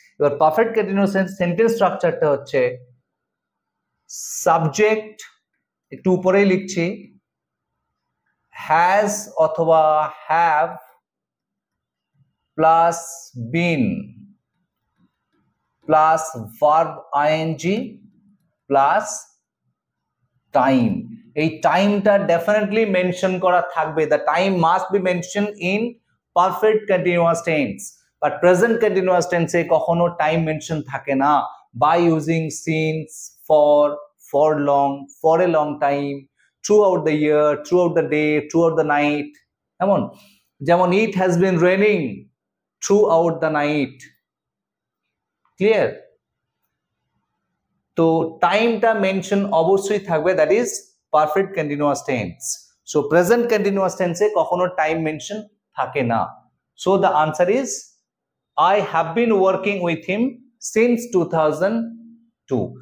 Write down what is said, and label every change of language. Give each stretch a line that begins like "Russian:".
Bangla: এবার perfect continuous tense sentence স্ট্রাকচারটা হচ্ছে সাবজেক্ট, একটু উপরেই লিখছি, হ্যাজ অথবা have plus been plus verb ING plus time. এই টাইমটা ডেফিনেটলি মেনশন করা থাকবে।
English: the time must be mention in perfect continuous tense, but
Bangla: present continuous টেন্সে কখনো টাইম মেনশন থাকে না।
English: By using since, for long, for a long time, throughout the year, throughout the day, throughout the night.
Bangla: যেমন
English: it has been raining throughout the night. Clear?
Bangla: তো টাইমটা mention অবশ্যই থাকবে,
English: That is perfect continuous tense.
Bangla: So present continuous টেন্সে কখনো time mention থাকে না।
English: So the answer is I have been working with him since 2002।